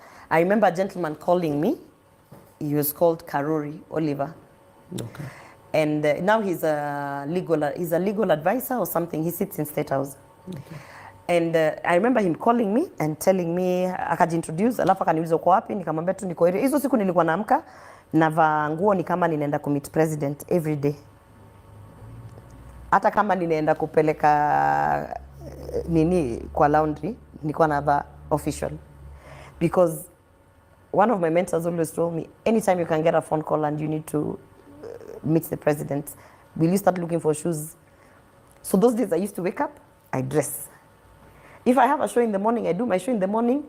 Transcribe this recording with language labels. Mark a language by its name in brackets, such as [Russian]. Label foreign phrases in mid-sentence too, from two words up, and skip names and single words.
[English] I remember a gentleman calling me. He was called Karori Oliver. Okay. And now he's a legal advisor or something. He sits in State House. Okay. And I remember him calling me and telling me, [Swahili] akajiintroduce, alafu akaniuliza uko wapi, nikamwambia tu niko hizo siku nilikuwa naamka navaa nguo ni kama ninaenda kumit [English] president every day. [Swahili] Hata kama ninaenda kupeleka nini kwa laundry, nilikuwa navaa official. [English] Because one of my mentors always told me, anytime you can get a phone call and you need to meet the president, will you start looking for shoes? So those days I used to wake up, I dress. If I have a show in the morning, I do my show in the morning.